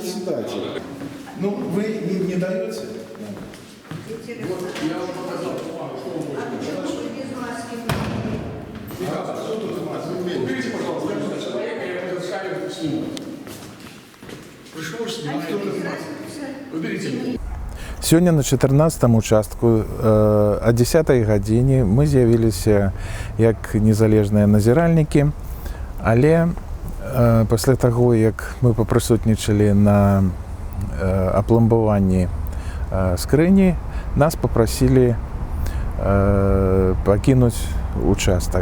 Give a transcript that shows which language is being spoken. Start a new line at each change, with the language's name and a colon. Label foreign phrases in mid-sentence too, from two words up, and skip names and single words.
Russian: председатель. Ну, вы не даете? Я вам показал. Уберите, пожалуйста, этого человека, я его разрешаю снимать. Пришел, снимать. Уберите меня.
Belarusian: Сёння на 14-м участку о 10-й гадзіне мы з'явіліся як незалежныя назіральнікі, але пасля таго, як мы папрысутнічалі на апломбаванні скрыні, нас папрасілі пакінуць участак.